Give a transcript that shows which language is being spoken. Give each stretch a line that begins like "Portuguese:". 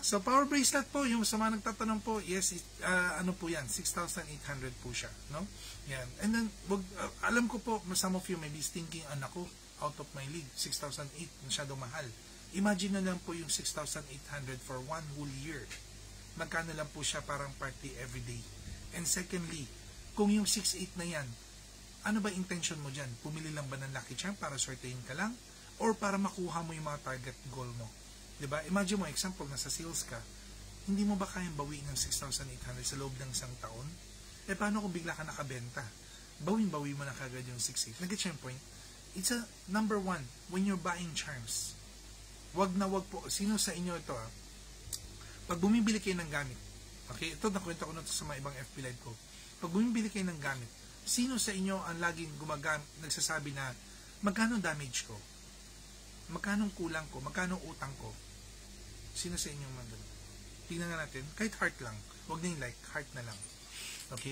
Filipino: So, power bracelet po, yung sa mga nagtatanong po, yes, ano po yan, 6,800 po siya, no? Yan.
English: And then,
Filipino: alam ko po,
English: some of you may be thinking, anak ko, out of my league, 6,008,
Filipino: masyado mahal. Imagine na lang po yung 6,800 for one whole year. Magkano lang po siya parang party everyday.
English: And secondly,
Filipino: kung yung 6,800 na yan, ano ba intention mo dyan? Pumili lang ba ng Lucky Charm para sortein ka lang? Or para makuha mo yung mga
English: target goal
Filipino: mo? Diba? Imagine mo, example, nasa sales ka, hindi mo ba kayang bawiin ng 6,800 sa loob ng isang taon? Eh, paano kung bigla ka nakabenta? Bawin-bawi mo na kagad yung 6,800. Nag-get yung point?
English: It's a number one, when you're buying charms.
Filipino: Wag na wag po. Sino sa inyo ito, pag bumibili kayo ng gamit, okay, ito nakwento ko na ito sa mga ibang FB Live ko. Pag bumibili kayo ng gamit, sino sa inyo ang laging nagsasabi na, magkano damage ko? Magkano kulang ko? Magkano utang ko? Sino sa inyo man doon? Tingnan nga natin. Kahit heart lang. Huwag na yung like. Heart na lang. Okay?